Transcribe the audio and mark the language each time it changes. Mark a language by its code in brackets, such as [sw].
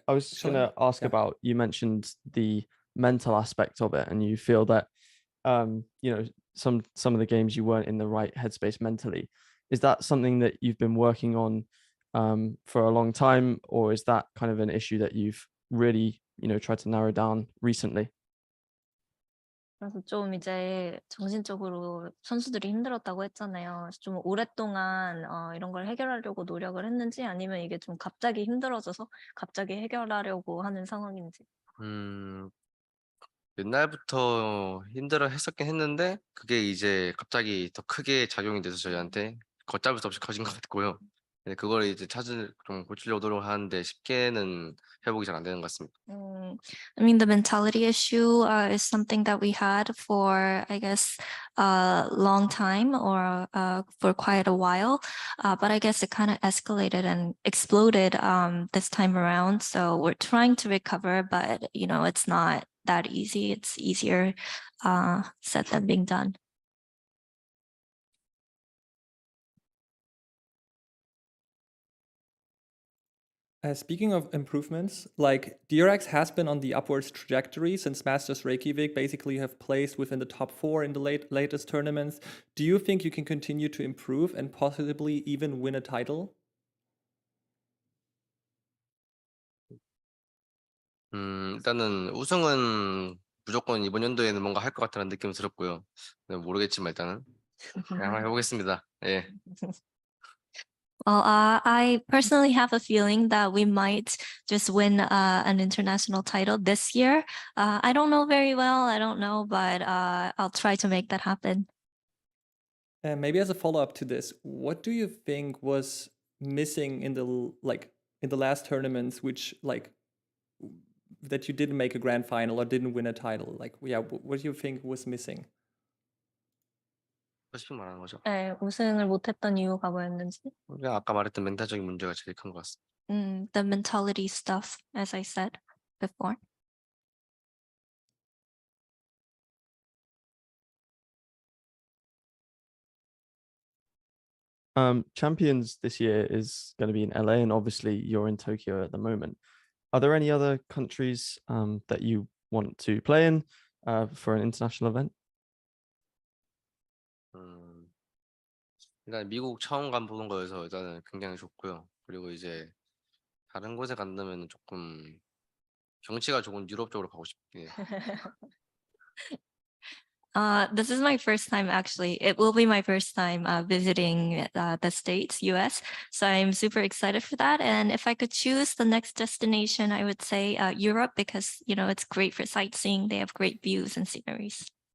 [en] I was just going to ask about, you mentioned the mental aspect of it, and you feel that, you know, some of the games you weren't in the right headspace mentally. Is that something that you've been working on for a long time, or is that kind of an issue that you've really, you know, tried to narrow down recently? [ko] 그래서 좀 이제 정신적으로 선수들이 힘들었다고 했잖아요. 그래서 좀 오랫동안 이런 걸 해결하려고 노력을 했는지, 아니면 이게 좀 갑자기 힘들어져서 갑자기 해결하려고 하는 상황인지. 옛날부터 힘들어 했었긴 했는데 그게 이제 갑자기 더 크게 작용이 돼서 저희한테 걷잡을 수 없이 커진 것 같고요. 그걸 이제 좀 고치려고 노력하는데 쉽게는 회복이 잘 안 되는 것 같습니다. [en] I mean, the mentality issue is something that we had for, I guess, a long time, or for quite a while. But I guess it kind of escalated and exploded this time around. So we're trying to recover, but you know, it's not that easy. It's easier said than being done. Speaking of improvements, like DRX has been on the upwards trajectory since Masters Reykjavik, basically have placed within the top 4 in the latest tournaments. Do you think you can continue to improve and possibly even win a title? [ko] 일단은 우승은 무조건 이번 연도에는 뭔가 할 것 같다는 느낌이 들었고요. 모르겠지만 일단은 그냥 한번 해보겠습니다. 예. [en] Well, I personally have a feeling that we might just win an international title this year. I don't know very well. I don't know, but I'll try to make that happen. Maybe as a follow-up to this, what do you think was missing in the last tournaments, which that you didn't make a grand final or didn't win a title? Like, yeah, what do you think was missing? [ko] 솔직히 말하는 거죠. 네, 우승을 못했던 이유가 뭐였는지. 그냥 아까 말했던 멘탈적인 문제가 제일 큰 것 같습니다. [en] The mentality stuff, as I said before. Champions this year is going to be in LA, and obviously you're in Tokyo at the moment. Are there any other countries that you want to play in for an international event? [ko] 일단 미국 처음 보는 거여서 일단은 굉장히 좋고요. 그리고 이제 다른 곳에 간다면 조금 경치가 좋은 유럽 쪽으로 가고 싶네요. [en] This is my first time, actually. It will be my first time visiting the States, US. So I'm super excited for that. And if I could choose the next destination, I would say Europe, because, you know, it's great for sightseeing. They have great views and sceneries.